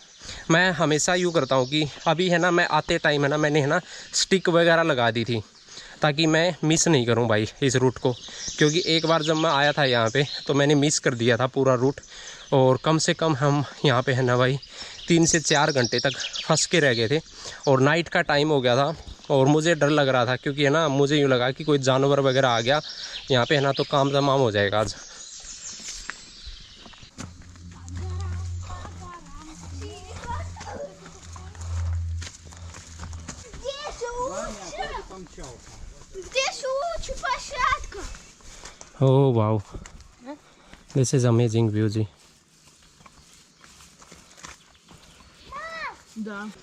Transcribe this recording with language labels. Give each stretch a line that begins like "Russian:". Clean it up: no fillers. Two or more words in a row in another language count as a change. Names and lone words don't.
Hindi: मैं हमेशा यूँ करता हूँ कि अभी है ना मैं आते टाइम है ना मैंने है ना स्टिक वगैरह लगा दी थी, ताकि मैं मिस नहीं करूं भाई इस रूट को, क्योंकि एक बार जब मैं आया था यहाँ पे तो मैंने मिस कर दिया था पूरा रूट, और कम से कम हम यहाँ पे है ना भाई 3 से 4 घंटे तक फंस के रह गए थे, और नाइट का टाइम हो गया था, और मुझे डर लग रहा था, क्योंकि है ना मुझे यूँ लगा कि कोई जानवर वगैरह आ गया यहाँ पे है ना तो काम तमाम हो जाएगा आज।
Russian: Здесь лучше площадка.
English: Oh wow, this is amazing view ji.
Russian: Да.